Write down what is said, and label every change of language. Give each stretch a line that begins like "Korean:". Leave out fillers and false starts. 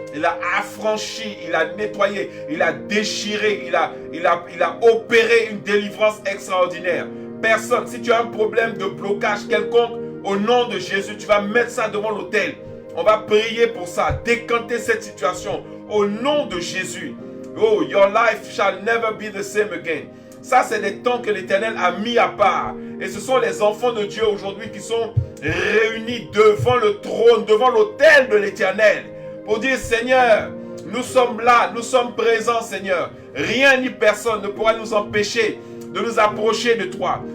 French: Il a affranchi, il a nettoyé, il a déchiré, il a opéré une délivrance extraordinaire. Personne, si tu as un problème de blocage quelconque, au nom de Jésus, tu vas mettre ça devant l'autel. On va prier pour ça, décanter cette situation au nom de Jésus.
English: Oh, your life shall never be the same again.
French: Ça, c'est des temps que l'Éternel a mis à part. Et ce sont les enfants de Dieu aujourd'hui qui sont réunis devant le trône, devant l'autel de l'Éternel, pour dire, Seigneur, nous sommes là, nous sommes présents, Seigneur. Rien ni personne ne pourra nous empêcher de nous approcher de toi.